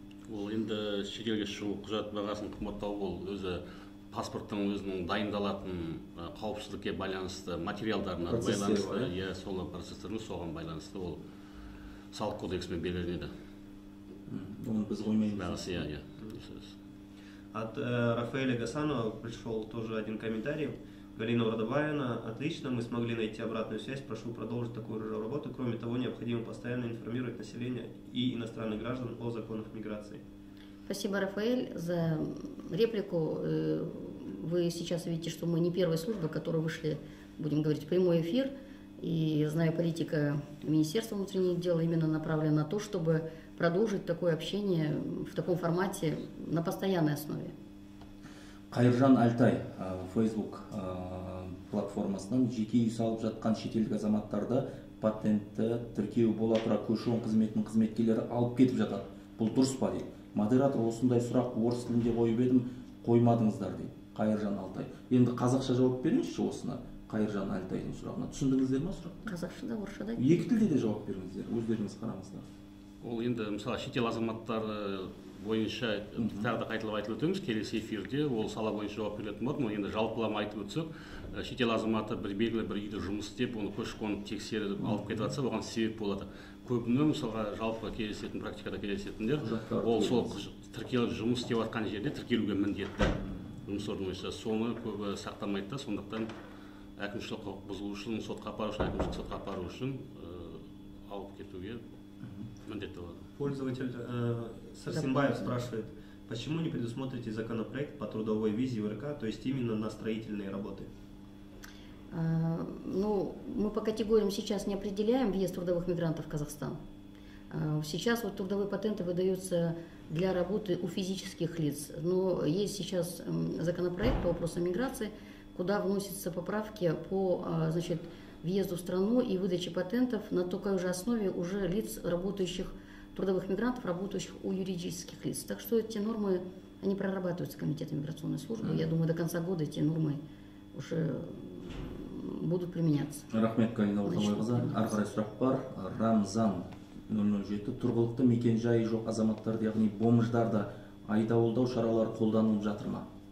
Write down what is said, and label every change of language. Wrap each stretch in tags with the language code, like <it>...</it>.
<kk>Ол енді шетелге шығу құжаты бағасын қымбаттау ол өзі паспорттың өзінің дайындалатын қауіпсіздікке байланысты материалдарына байланысты, сол процестердің соған байланысты ол салық кодексімен белгіленеді. Оны біз қоймаймыз. Бағасы,</kk> <ru>От Рафаэля Гасанова пришел тоже один комментарий. Галина Уродобаевна, отлично, мы смогли найти обратную связь, прошу продолжить такую же работу. Кроме того, необходимо постоянно информировать население и иностранных граждан о законах миграции. Спасибо, Рафаэль, за реплику. Вы сейчас видите, что мы не первая служба, которая вышли, будем говорить, в прямой эфир. И, знаю, политика Министерства внутренних дел именно направлена на то, чтобы продолжить такое общение в таком формате на постоянной основе.</ru> <kk>Қайыржан Алтай, Facebook платформасынан жеке үй салып жатқан шетелдік азаматтарды патентті тіркеу бола тұра көші-қон қызметінің қызметкерлері алып кетіп жатады. Бұл дұрыс па дейді. Модератор осындай сұрақ орыс тілінде қойып едім, қоймадыңыздар дейді. Қайыржан Алтай. Енді қазақша жауап беріңізші осына. Қайыржан Алтайдың сұрағына. Түсіндіңіздер ме сұрақты? Қазақша да, орысша да. Екі тілде де жауап беріңіздер. Өздеріңіз қараңыздар. Ол енді мысалы шетел азаматтары бойынша тағы да қайталап айтып өтеміз, келесі эфирде ол сала бойынша жауап беретін болады. Енді жалпылама айтып өтсек, шетел азаматы белгілі бір үйде жұмыс істеп, оны көші-қон тексеріп алып кетіп жатса, оған себеп болады. Көбіне мысалға жалпы кездесетін, практикада кездесетіндер, ол сол тіркеліп жұмыс істеп жатқан жерде тіркелуге міндетті жұмыс орны бойынша. Соны көбі сақтамайды да, сондықтан әкімшілік құқық бұзу үшін, сотқа апару үшін, әкімшілік сотқа апару үшін алып кетуге міндетті болады.</kk> <ru>Пользователь Сарсенбаев спрашивает, почему не предусмотрите законопроект по трудовой визе в РК, то есть именно на строительные работы? Ну, мы по категориям сейчас не определяем въезд трудовых мигрантов в Казахстан. Сейчас вот трудовые патенты выдаются для работы у физических лиц, но есть сейчас законопроект по вопросам миграции, куда вносятся поправки по, значит, въезду в страну и выдаче патентов на такой же основе уже лиц, работающих, трудовых мигрантов, работающих у юридических лиц. Так что эти нормы, они прорабатываются Комитетом миграционной службы. Я думаю, до конца года эти нормы уже будут применяться.</ru> <kk>Рахмет, Галина Уродобаевна. Арқарай сұрақ бар. Рамзан 007. Тұрғылықты мекен жайы жоқ азаматтарды, яғни бомждарда айдауылдау шаралары қолданылып жатыр ма?</kk>